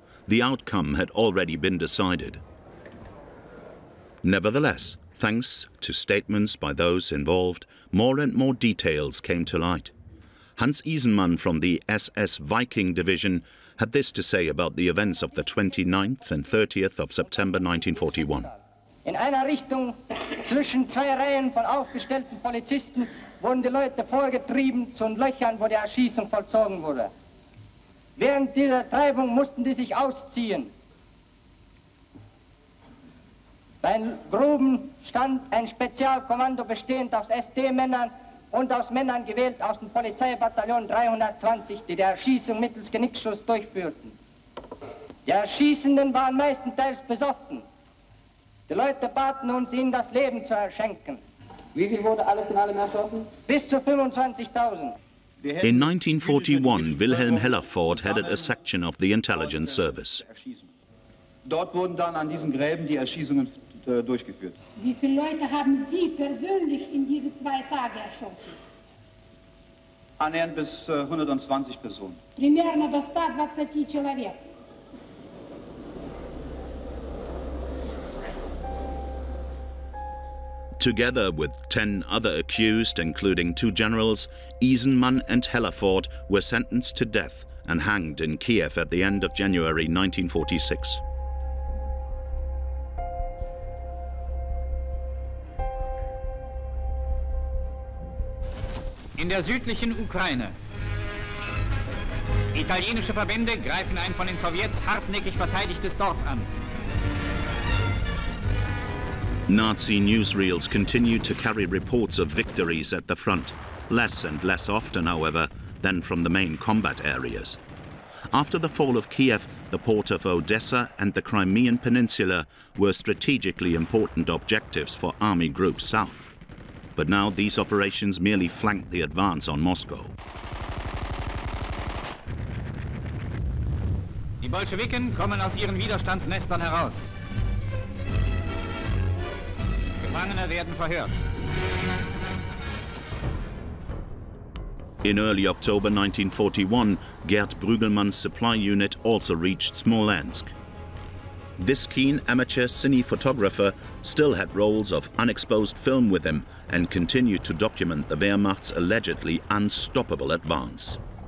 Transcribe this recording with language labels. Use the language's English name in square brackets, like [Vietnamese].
[English] The outcome had already been decided. Nevertheless, thanks to statements by those involved, more and more details came to light. Hans Isenmann from the SS Viking Division had this to say about the events of the 29th and 30th of September 1941. [German] In einer Richtung zwischen zwei Reihen von aufgestellten Polizisten wurden die Leute vorgetrieben zu Löchern, wo die Erschießung vollzogen wurde. Während dieser Treibung mussten die sich ausziehen. Bei den Gruben stand ein Spezialkommando bestehend aus SD-Männern und aus Männern gewählt aus dem Polizeibataillon 320, die die Erschießung mittels Genickschuss durchführten. Die Erschießenden waren meistenteils besoffen. Die Leute baten uns, ihnen das Leben zu erschenken. Wie viel wurde alles in allem erschossen? Bis zu 25.000. [English] In 1941, Wilhelm Hellerford headed a section of the intelligence service. [German] Dort wurden dann an diesen Gräben die Erschießungen durchgeführt. Wie viele Leute haben Sie persönlich in diese 2 Tage erschossen? Annähernd bis 120 Personen. [Russian] Примерно до 120 человек. [English] Together with 10 other accused, including 2 generals, Isenman and Hellerford were sentenced to death and hanged in Kiev at the end of January 1946. [German] In der südlichen Ukraine. Italienische Verbände greifen ein von den Sowjets hartnäckig verteidigtes Dorf an. [English] Nazi newsreels continued to carry reports of victories at the front, less and less often, however, than from the main combat areas. After the fall of Kiev, the port of Odessa and the Crimean Peninsula were strategically important objectives for Army Group South. But now these operations merely flanked the advance on Moscow. [German] Die Bolschewiken kommen aus ihren Widerstandsnestern heraus. Gefangene werden verhört. [English] In early October 1941, Gerd Brügelmann's supply unit also reached Smolensk. This keen amateur cine photographer still had rolls of unexposed film with him and continued to document the Wehrmacht's allegedly unstoppable advance.